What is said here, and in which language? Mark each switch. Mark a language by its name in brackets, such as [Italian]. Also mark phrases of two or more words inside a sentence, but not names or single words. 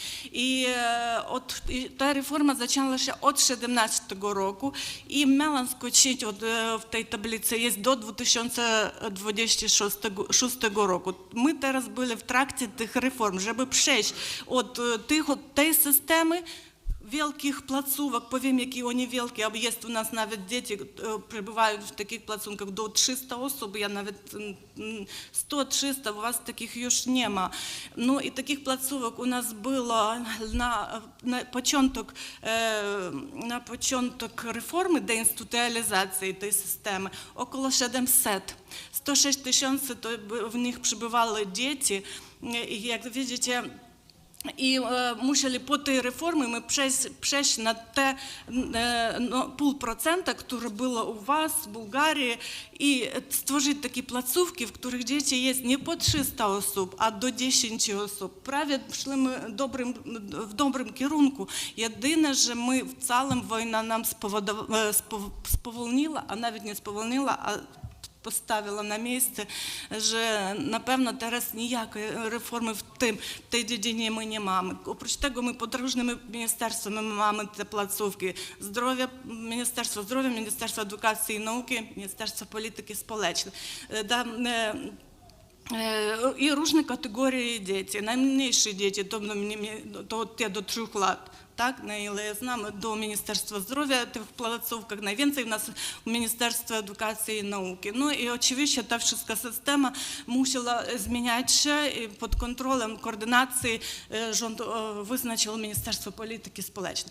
[Polish] I ta reforma zaczęła się od 2017 roku i miała skończyć w tej tablicy jest do 2026 roku. My teraz byli w trakcie tych reform, żeby przejść od tej systemy wielkich placówek, powiem, [Ukrainian] які вони wielkie, а є у нас навіть діти перебувають в таких placówkach до 300 osób, я навіть 100-300, у вас таких [Polish] już nie ma. [Ukrainian] Ну і таких placówek у нас було на початок реформи деінституціалізації цієї системи около 700. [Polish] 106 tysięcy to w nich przybywały dzieci i jak widzicie i musieli po tej reformie my przejść na te 0,5%, które było u was w Bułgarii i stworzyć takie placówki, w których dzieci jest nie po 300 osób, a do 10 osób. Prawie szli my w dobrym kierunku. Jedyne, że my w całym wojna nam spowolniła, a nawet nie spowolniła, a [Ukrainian] поставила на місце, що, напевно, зараз ніякої реформи в тій [Polish] dziedzinie [Ukrainian] ми не маємо. [Polish] Oprócz tego [Ukrainian] ми подорожними міністерствами маємо ці placówki. Міністерство здоров'я, Міністерство едукації і науки, Міністерство політики społecznej. І різні категорії дітей. Найменші діти, то те до 3 років. [Polish] Tak, na ile ja znam, do Ministerstwa Zdrowia w placówkach, najwięcej w nas w Ministerstwie Edukacji i Nauki. No i oczywiście ta wszystka systema musiała zmieniać się i pod kontrolą koordynacji rząd wyznaczył Ministerstwo Polityki Społecznej.